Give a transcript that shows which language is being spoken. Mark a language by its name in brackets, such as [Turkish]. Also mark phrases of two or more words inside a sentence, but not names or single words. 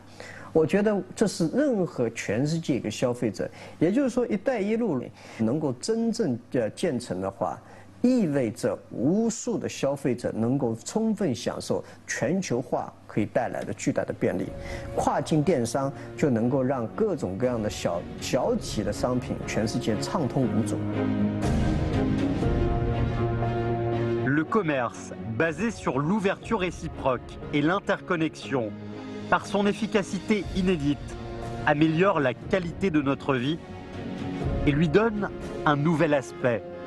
[Chinese] 我觉得这是任何全世界一个消费者，也就是说“一带一路”能够真正建成的话。意味着无数的消费者能够充分享受全球化可以带来的巨大的便利，跨境电商就能够让各种各样的小企的商品全世界畅通无阻。 [French] Le commerce, basé sur l'ouverture réciproque et l'interconnexion, par son efficacité inédite, améliore la qualité de notre vie et lui donne un nouvel aspect.